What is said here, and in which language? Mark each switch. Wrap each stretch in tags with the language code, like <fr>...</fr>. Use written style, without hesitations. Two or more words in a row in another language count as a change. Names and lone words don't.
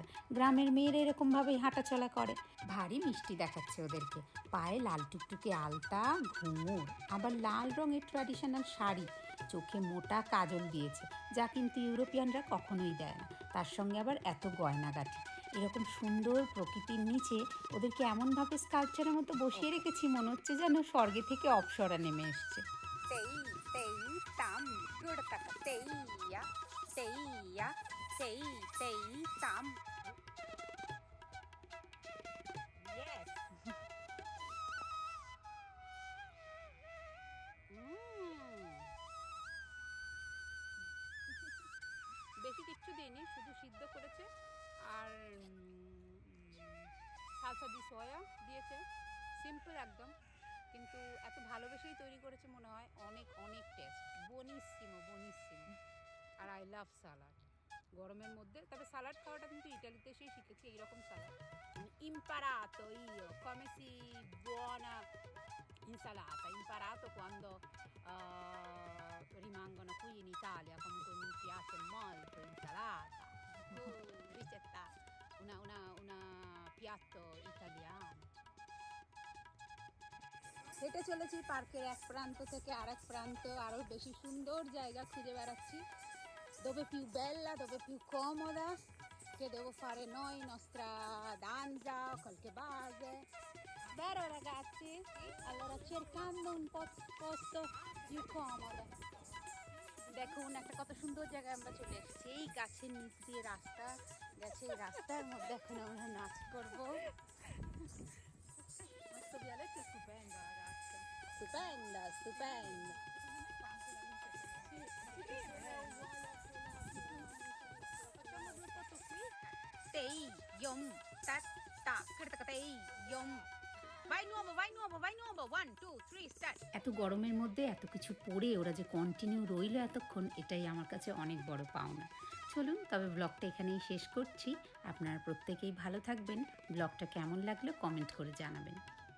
<bn>গ্রামের মেয়েরা এরকমভাবেই হাঁটাচলা করে। ভারী মিষ্টি দেখাচ্ছে ওদেরকে, পায়ে লাল টুকটুকে আলতা, ঘুঙুর, আবার লাল রঙের ট্র্যাডিশনাল শাড়ি, চোখে মোটা কাজল দিয়েছে, যা কিন্তু ইউরোপিয়ানরা কখনোই দেয় না। তার সঙ্গে আবার এত গয়নাগাটি। এরকম সুন্দর প্রকৃতির নিচে ওদেরকে এমনভাবে স্কাল্পচারের মতো বসিয়ে রেখেছি, মনে হচ্ছে যেন স্বর্গে থেকে অপ্সরা নেমে এসছে। Tei, tei, tam, gurtaka, teia, teia, tei, tei, tam. Yes. বেশি কিচ্ছু দিইনি, শুধু সিদ্ধ করেছে আর</bn> <it>salsa di soia</it> <bn>দিয়েছে, সিম্পল একদম, কিন্তু এত ভালোবেসেই তৈরি করেছে মনে হয়। অনেক অনেক টেস্ট,</bn> <it>buonissimo buonissimo.</it> <bn>আর</bn> <en>I love salad</en> <bn>গরমের মধ্যে। তবে সালাড খাওয়াটা কিন্তু ইটালিতে এসেই শিখেছি, এইরকম সালাড</bn> <it>imparato io come si buona insalata, imparato quando rimangono qui in Italia. Comunque mi piace molto insalata, ricetta, una piatto italiano.</it> <bn>হেঁটে চলেছি পার্কের এক প্রান্ত থেকে আরেক প্রান্ত, আরও বেশি সুন্দর জায়গা খুঁজে বেড়াচ্ছি,</bn> <it>dove più bella, dove più comoda, che devo fare noi, nostra danza, qualche base. Vero ragazzi? Allora cercando un posto più comodo.</it> <bn>দেখুন একটা কত সুন্দর জায়গায় আমরা চলে এসেছি, এই গাছের নিচ দিয়ে রাস্তা গেছে, এই রাস্তার মধ্যে এখন আমরা নাচ করবো।</bn> <it>Questo vialetto è stupendo ragazzi. Stupenda, stupenda. Facciamo due foto qui. Tei, yom, ta, ta, kirtaka tei, yom. Vai nuovo, vai nuovo, vai nuovo. 1, 2, 3, start.</it> <bn>এত গরমের মধ্যে এত কিছু পরে ওরা যে কন্টিনিউ রইল এতক্ষণ, এটাই আমার কাছে অনেক বড় পাওনা। চলুন তবে ব্লগটা এখানেই শেষ করছি। আপনারা প্রত্যেকেই ভালো থাকবেন। ব্লগটা কেমন লাগলো কমেন্ট করে জানাবেন।</bn>